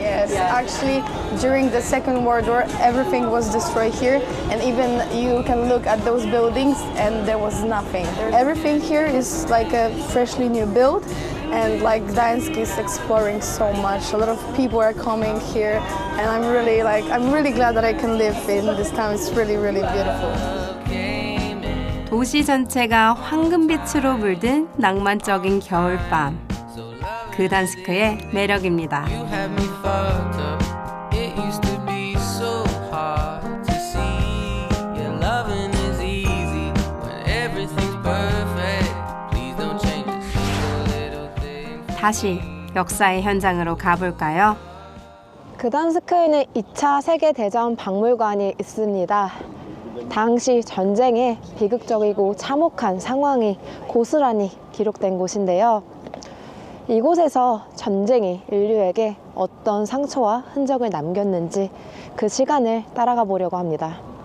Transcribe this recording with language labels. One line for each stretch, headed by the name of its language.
English: Yes, actually during the Second World War everything was destroyed here, and even you can look at those buildings and there was nothing. Everything here is like a freshly new build, and like Gdańsk is exploring so much. A lot of people are coming here, and I'm really glad that I can live in this town. It's really beautiful.
Korean: 도시 전체가 황금빛으로 물든 낭만적인 겨울밤. 그단스크의 매력입니다.
English: You had me fucked up. It used to be so hard to see. Yeah, loving is easy when everything's perfect. Please don't change a single little thing.
Korean: 다시 역사의 현장으로 가볼까요? 그단스크에는 2차 세계대전 박물관이 있습니다. 당시 전쟁의 비극적이고 참혹한 상황이 고스란히 기록된 곳인데요. 이곳에서 전쟁이 인류에게 어떤 상처와 흔적을 남겼는지 그 시간을 따라가 보려고 합니다.